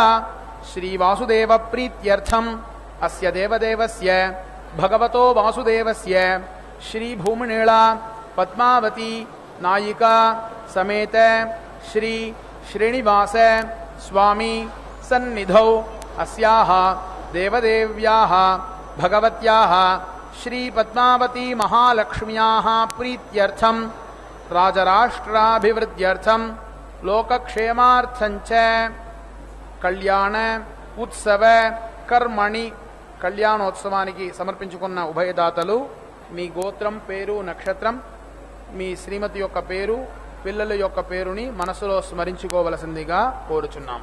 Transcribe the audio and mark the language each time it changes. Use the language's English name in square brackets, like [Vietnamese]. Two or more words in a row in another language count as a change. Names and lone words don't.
[Sanskrit] श्री वासुदेव प्रीत्यर्थम् अस्य देवदेवस्य भगवतो वासुदेवस्य श्री भूमनीला पद्मावती नायिका समेत श्री श्रीनिवास स्वामी सन्निधौ अस्याः देवदेव्याः भगवत्याः श्री पद्मावती महालक्ष्म्याः प्रीत्यर्थम् राजराष्ट्राभिवृद्ध्यर्थम् लोकक्षेमार्थञ्च कल्याण उत्सव कर्मणि [Telugu] కళ్యాణోత్సవానికి సమర్పించుకున్న ఉభయదాతలు మీ గోత్రం పేరు నక్షత్రం మీ శ్రీమతి యొక్క పేరు పిల్లల యొక్క పేరుని మనసులో స్మరించుకోవలసిందిగా కోరుచున్నాము.